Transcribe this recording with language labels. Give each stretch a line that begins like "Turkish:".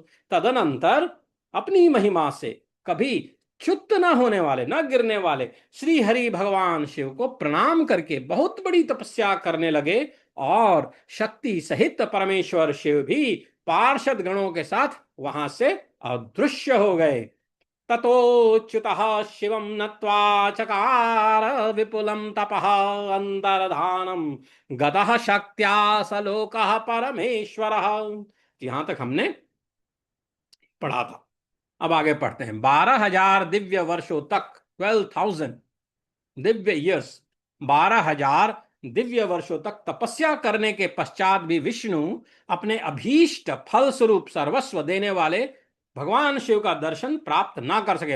Hindi: तदनंतर अपनी महिमा से कभी च्युत न होने वाले, न गिरने वाले श्री हरि भगवान शिव को प्रणाम करके बहुत बड़ी तपस्या करने लगे, और शक्ति सहित परमेश्वर शिव भी पार्षद गणों के साथ वहां से अदृश्य हो गए।
Sanskrit: ततोच्युतः शिवं नत्वा चकार विपुलं तपः अंतर्धानम गतः शक्त्या स लोकः परमेश्वरः।
Hindi: यहां तक हमने पढ़ा था। अब आगे पढ़ते हैं। 12,000 दिव्य वर्षों तक, 12,000 दिव्य ईयर्स, 12,000 दिव्य वर्षों तक तपस्या करने के पश्चात भी विष्णु अपने अभीष्ट फल स्वरूप सर्वस्व देने वाले भगवान शिव का दर्शन प्राप्त ना कर सके।